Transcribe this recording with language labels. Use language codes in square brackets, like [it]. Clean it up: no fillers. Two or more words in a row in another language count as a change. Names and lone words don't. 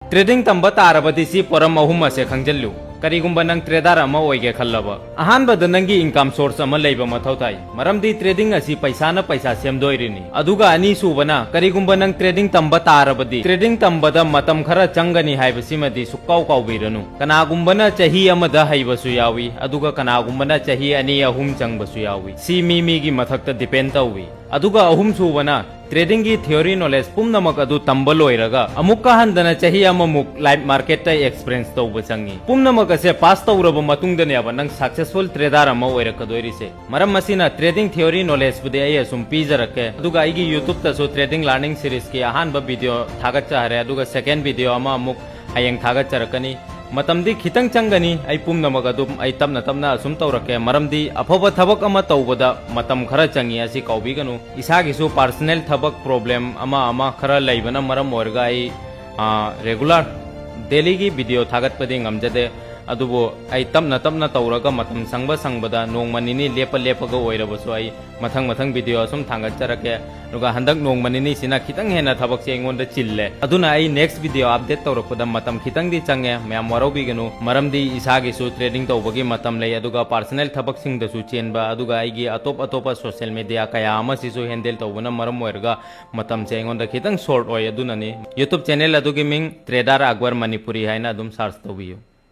[mni] ट्रेडिंग तंब तारबदी सी पोरम अहुम असे खंगजल्लु करीगुंबा नंग ट्रेडर अमा ओइगे खल्लबा अहानबद नंगी इनकम सोर्स अमा लैबा मथौ ताई मरमदी ट्रेडिंग असी पैसा न पैसा सेमदोइरिनी अदुगा अनी सुबना करीगुंबा नंग ट्रेडिंग तंब तारबदी ट्रेडिंग तंबदा मतम खरा चंगनी हाइबसिमदी सुक्काउ काउबिरनु कनागुंबना चही अमदा हाइबसु यावी अदुगा कनागुंबना चही अनी अहुम चंगबसु यावी सी मीगी मथक्ता डिपेंड तौवी अदुगा अहुम सुबना ट्रेडिंग की [en] थ्योरी नॉलेज [mni] पुनमक अदु तंबल ओइरगा अमुक्का हंदना चही अममुक [en] लाइव मार्केट [mni] ता एक्सपीरियंस तौब चंगी पुनमक असे पास तौरब मतुंगदने अब नंग [en] सक्सेसफुल ट्रेडर [mni] अमा ओइरकदोइरिसे मरम मसिना [en] ट्रेडिंग थ्योरी नॉलेज [mni] बुदे आई असुम पीजरके अदुगा आइगी यूट्यूब तसो [en] ट्रेडिंग लर्निंग सीरीज [mni] की अहानब वीडियो थागच्चारे अदुगा [en] सेकंड वीडियो [mni] अमा अमुक हयंग थागच्चरकनी मतमदी खितंग चंगनी आई पुमनमग अदुम आई तमना तमना असुम तौरके मरमदी अफब थबक अमा तौबदा मतम खरा चंगी असी कौबिगनु इसागिसु [en] पर्सनल थबक प्रॉब्लम [mni] अमा खरा लैबना मरम ओरगा आई [en] रेगुलर डेली [mni] की वीडियो थागतपदि ngamjade अदुबो आई तमना तौरगा मतम संगबा संगबदा नोंगमनिनी लेपगा ओइरबसु आई मथंग वीडियो असुम थांगच्चरके दुगा हंदक नोंगमनिनी सिना खितंग हेना थबक से एंगोंदा चिल्ले अदुना आई [en] नेक्स्ट वीडियो अपडेट [mni] तौरकदा मतम खितंग दी चंगे मैम वरोबिगनु मरमदी इसागिसु ट्रेडिंग तौबगी मतम लै अदुगा पर्सनल थबक सिंगदसु चेनबा अदुगा आईगी अतोप [en] सोशल मीडिया [mni] कया अमसिसु हैंडल तौबना मरम ओइरगा मतम से एंगोंदा खितंग शॉर्ट ओय अदुनानी [en] यूट्यूब चैनल [mni] अदुगी मिंग ट्रेडर अकबर मणिपुरी हाइना अदुम सर्च तौबियो।